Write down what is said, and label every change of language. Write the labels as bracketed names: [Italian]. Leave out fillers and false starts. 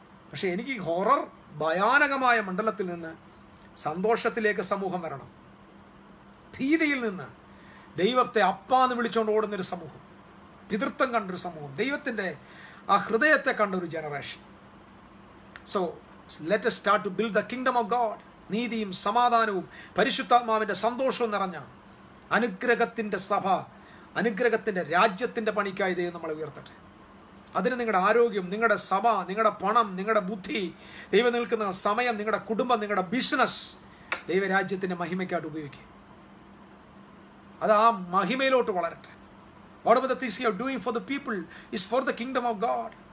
[Malayalam] പക്ഷേ എനിക്ക് ഈ ഹൊറർ ഭയാനകമായ മണ്ഡലത്തിൽ നിന്ന് സന്തോഷത്തിലേക്ക് സമൂഹം വരണം. ഭീതിയിൽ നിന്ന് ദൈവത്തെ അപ്പാന്ന് വിളിച്ചുകൊണ്ട് ഓടുന്നൊരു സമൂഹം, പിതൃത്വം കണ്ടൊരു സമൂഹം, ദൈവത്തിൻ്റെ ആ ഹൃദയത്തെ കണ്ടൊരു generation. [English] So let us start to build the kingdom of God. [Malayalam] നീതിയും സമാധാനവും പരിശുദ്ധാത്മാവിൻ്റെ സന്തോഷവും നിറഞ്ഞ അനുഗ്രഹത്തിൻ്റെ സഭ, അനുഗ്രഹത്തിൻ്റെ രാജ്യത്തിൻ്റെ പണിക്കായി ദൈവം നമ്മളെ ഉയർത്തട്ടെ. അതിന് നിങ്ങളുടെ ആരോഗ്യം, നിങ്ങളുടെ സഭ, നിങ്ങളുടെ പണം, നിങ്ങളുടെ ബുദ്ധി, ദൈവം നിൽക്കുന്ന സമയം, നിങ്ങളുടെ കുടുംബം, നിങ്ങളുടെ ബിസിനസ് ദൈവരാജ്യത്തിൻ്റെ മഹിമയ്ക്കായിട്ട് ഉപയോഗിക്കുക. അത് ആ മഹിമയിലോട്ട് വളരട്ടെ. [English] Whatever the things you are doing for the people is for the kingdom of God.